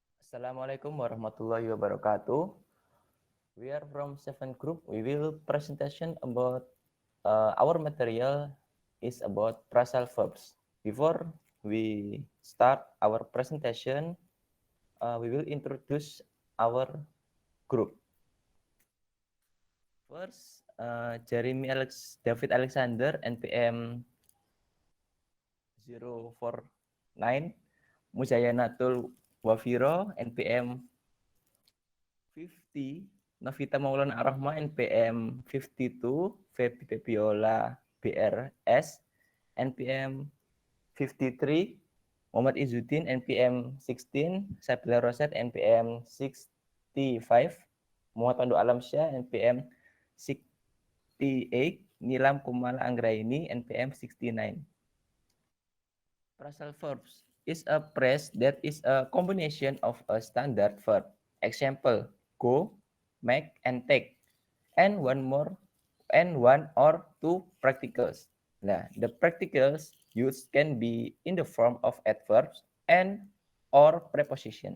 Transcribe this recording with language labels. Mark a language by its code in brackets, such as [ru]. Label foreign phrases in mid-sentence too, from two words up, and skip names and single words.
[ar] السلام عليكم ورحمة الله وبركاته. [en] We are from Seven Group. We will presentation about our material is about phrasal verbs. Before we start our presentation, we will introduce our group. First, David Alexander, NPM 049, Muzayyanatul Wafiroh, NPM 50, Novita Maulana Arochma NPM 52, Veby Pebiola BRS NPM 53, Muhammad Izzudin NPM 16, Sabilar Rosad NPM 65, Muhammad Pandu Alamsyah NPM 68, Nilam Kumallah Anggreani NPM 69. Phrasal verbs is a phrase that is a combination of a standard verb. Example, go, make, and take. And one or two practicals. Nah, the practicals used can be in the form of adverbs and or preposition.